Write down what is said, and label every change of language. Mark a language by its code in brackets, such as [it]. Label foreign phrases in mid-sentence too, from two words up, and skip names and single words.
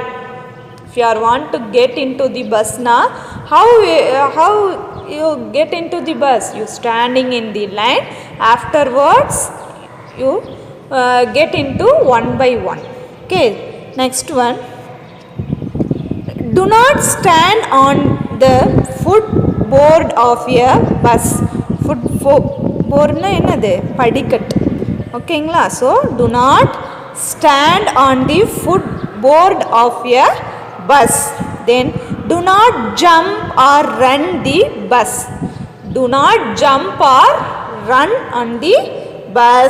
[en] If you are want to get into the bus now, how you get into the bus? You standing in the line. Afterwards, you get into one by one. Okay, next one. Do not stand on the footboard of a bus. [ta] Footboard னா என்னது, படிக்கட். Okayங்களா? [en] So do not stand on the footboard of a bus. Then do not jump or run the bus. Do not jump or run on the bus.